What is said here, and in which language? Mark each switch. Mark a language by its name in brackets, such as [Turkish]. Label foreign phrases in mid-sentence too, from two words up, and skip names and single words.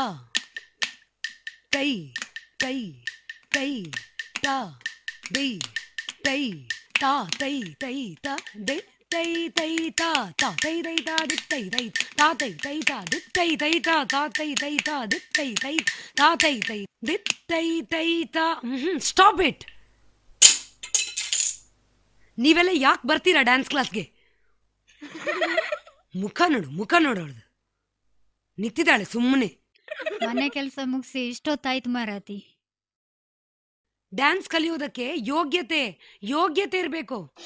[English] Tai, tai, tai, ta. De, tai, ta, tai, tai, ta. De, tai tai ta ta tai tai ta dit tai tai ta tai tai ta dit tai tai ta ta tai tai ta dit tai tai ta tai tai dit tai tai ta. stop it. [Kannada] ನೀವೆಲ್ಲ ಯಾಕೆ ಬರ್ತೀರಾ [English] dance class? [Kannada] ಮುಖ ನೋಡು ಅವಳದು ನಿಂತಿದ್ದಾಳೆ ಸುಮ್ಮನೆ. ಮನೆ ಕೆಲಸ ಮುಗಿಸಿ ಇಷ್ಟೊತ್ತಾಯ್ತು ಮಾರಾತಿ. ಡ್ಯಾನ್ಸ್ ಕಲಿಯೋದಕ್ಕೆ ಯೋಗ್ಯತೆ ಇರಬೇಕು.